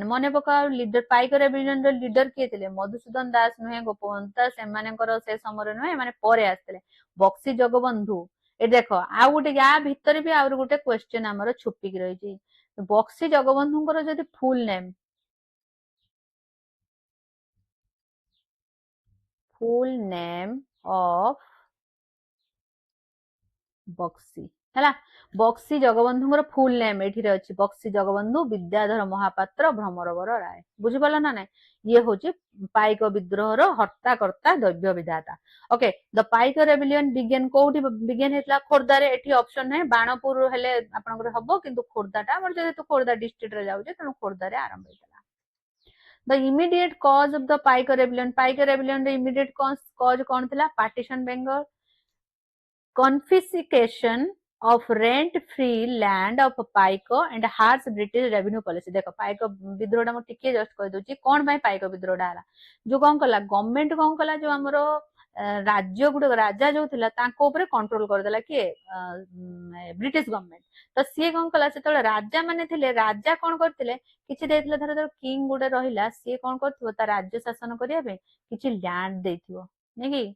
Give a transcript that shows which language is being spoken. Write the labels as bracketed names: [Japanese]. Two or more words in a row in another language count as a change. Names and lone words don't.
[Odia] ମନେ ପକାଅ, ଲିଡର ପାଇକ ରେବିଲିୟନ ର ଲିଡର କିଏ ଥିଲେ? ମଧୁସୂଦନ ଦାସ ନୁହେଁ, ଗୋପବନ୍ଧୁ ଦାସ, ଏମାନଙ୍କର ସେ ସମୟରେ ନୁହେଁ, ଏମାନେ ପରେ ଆସିଥିଲେ। ବକ୍ସି ଜଗବନ୍ଧୁ। ଏ ଦେଖ ଆଉ ଗୋଟେ ୟା ଭିତରେ ବି ଆହୁରି ଗୋଟେ କ୍ୱେଶ୍ଚନ ଆମର ଛୁପିକି ରହିଛି। ବକ୍ସି ଜଗବନ୍ଧୁଙ୍କର ଯଦି [English] full name, full name of ବକ୍ସି, ହେଲା। [Odia] ବକ୍ସି ଜଗବନ୍ଧୁଙ୍କର [English] full name [Odia] ଏଠିରେ ଅଛି, ବକ୍ସି ଜଗବନ୍ଧୁ ବିଦ୍ୟାଧର ମହାପାତ୍ର ଭ୍ରମରବର ରାୟ, ବୁଝିପାରିଲ ନା ନାଇଁ? ଇଏ ହଉଛି ପାଇକ ବିଦ୍ରୋହର ହର୍ତ୍ତାକର୍ତ୍ତା, ଦୈବ୍ୟ ବିଧାତା। [English] okay, the Paika rebellion began [Odia] କୋଉଠି ବିଗେନ ହେଇଥିଲା? ଖୋର୍ଦ୍ଧାରେ। ଏଠି ଅପସନ ନାହିଁ, ବାଣପୁର ହେଲେ ଆପଣଙ୍କର ହବ, କିନ୍ତୁ ଖୋର୍ଦ୍ଧାଟା ଆମର ଯେହେତୁ ଖୋର୍ଦ୍ଧା ଡିଷ୍ଟ୍ରିକ୍ଟରେ ଯାଉଛି ତେଣୁ ଖୋର୍ଦ୍ଧାରେ ଆରମ୍ଭ ହେଇଥିଲା। [English] The immediate cause of the Paika rebellion, Paika rebellion ର immediate cause [Odia] କଣ ଥିଲା? [English] partition Bengal, confiscation of rent free land of ପାଇକ and harsh British revenue policy। [Odia] ଦେଖ ପାଇକ ବିଦ୍ରୋହଟା ମୁଁ ଟିକେ ଜଷ୍ଟ କହିଦଉଛି କଣ ପାଇଁ ପାଇକ ବିଦ୍ରୋହଟା ହେଲା। ଯୋଉ କଣ କଲା ଗଭର୍ଣ୍ଣମେଣ୍ଟ, କଣ କଲା ଯୋଉ ଆମର ରାଜ୍ୟ ଗୁଡିକ, ରାଜା ଯୋଉ ଥିଲା ତାଙ୍କ ଉପରେ କଣ୍ଟ୍ରୋଲ କରିଦେଲା କିଏ? [English] British government. [Odia] ତ ସିଏ କଣ କଲା, ସେତେବେଳେ ରାଜା ମାନେ ଥିଲେ, ରାଜା କଣ କରିଥିଲେ, କିଛି ଦେଇଥିଲେ, ଧର କିଙ୍ଗ ଗୋଟେ ରହିଲା, ସିଏ କଣ କରୁଥିବ ତା ରାଜ୍ୟ ଶାସନ କରିବା ପାଇଁ କିଛି ଲ୍ୟାଣ୍ଡ ଦେଇଥିବ, ନାଇଁ କି?